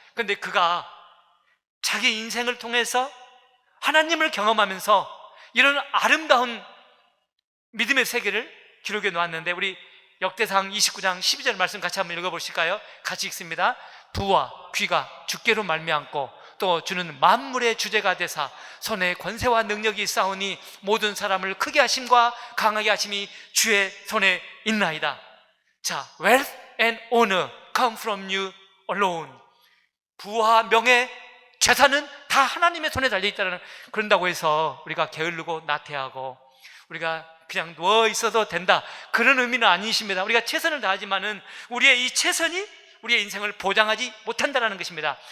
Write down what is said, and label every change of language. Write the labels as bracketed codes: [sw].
[ko] 그런데 그가 자기 인생을 통해서 하나님을 경험하면서 이런 아름다운 믿음의 세계를 기록해 놓았는데, 우리 역대상 29장 12절 말씀 같이 한번 읽어보실까요? 같이 읽습니다. 부와 귀가 주께로 말미암고 또 주는 만물의 주제가 되사 손에 권세와 능력이 있사오니 모든 사람을 크게 하심과 강하게 하심이 주의 손에 있나이다. [en] 자, wealth and honor come from you alone. [ko] 부와 명예, 재산은 다 하나님의 손에 달려있다는, 그런다고 해서 우리가 게으르고 나태하고 우리가 그냥 누워 있어도 된다, 그런 의미는 아니십니다. 우리가 최선을 다하지만은 우리의 이 최선이 우리의 인생을 보장하지 못한다는 것입니다.